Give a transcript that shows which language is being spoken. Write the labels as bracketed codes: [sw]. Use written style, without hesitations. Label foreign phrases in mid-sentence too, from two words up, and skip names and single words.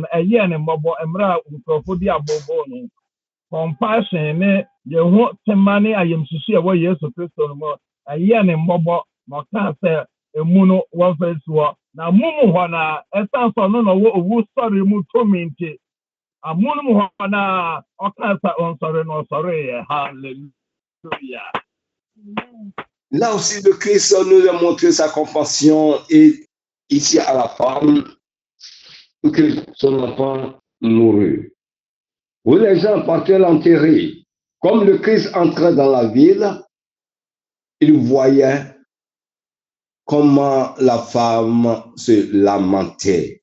[ak] no ɛyɛɛ ne mmɔbɔ mmerɛ a nkurɔfo di abɔbɔ no compassion ne yɛn ho tema ne ayamsusu a ɛwɔ yesu kristo no mu ɛyɛɛ ne mmɔbɔ na ɔkaa sɛ emu no wɔmfa nsi hɔ na mumu hɔ na ɛsan sɛ ɔno na ɔwɔ owu sɔre mu tumi nti amu mu hɔ na ɔkaa sɛ ɔnsɔre na ɔsɔreeɛ hallelujah. [fr] Là aussi, le Christ nous a montré sa compassion et ici à la femme que son enfant mourut. Où les gens partaient l'enterrer. Comme le Christ entrait dans la ville, il voyait comment la femme se lamentait.